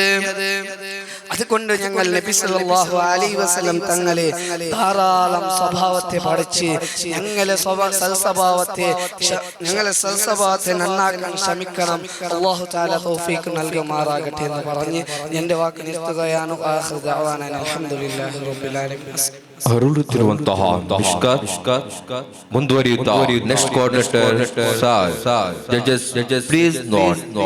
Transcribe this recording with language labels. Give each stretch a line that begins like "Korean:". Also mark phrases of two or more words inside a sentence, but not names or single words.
Malayalam: അതുകൊണ്ട് ഞങ്ങൾ നബി
Arabic: صلى الله عليه وسلم
Malayalam: തങ്ങളെ ധാരാളം സ്വഭാവത്തെ പഠിച്ച് ഞങ്ങളെ സൽസ്വഭാവത്തെ നന്നാക്കാൻ ശ്രമിക്കണം.
Arabic: الله تعالى
Malayalam: തൗഫീഖ് നൽകുമാറാകട്ടെ എന്ന് പറഞ്ഞ് എൻ്റെ വാക്ക് നിർത്തുകയാണ്.
Arabic: آخر دعوانا الحمد لله رب العالمين.
Kannada: ಅರುಳುತ್ತಿರುವಂತಹ ಮಿಷ್ಕಾತ್ ಮುಂದುವರಿಯುತ್ತಾ
English: next coordinator sir judges please note.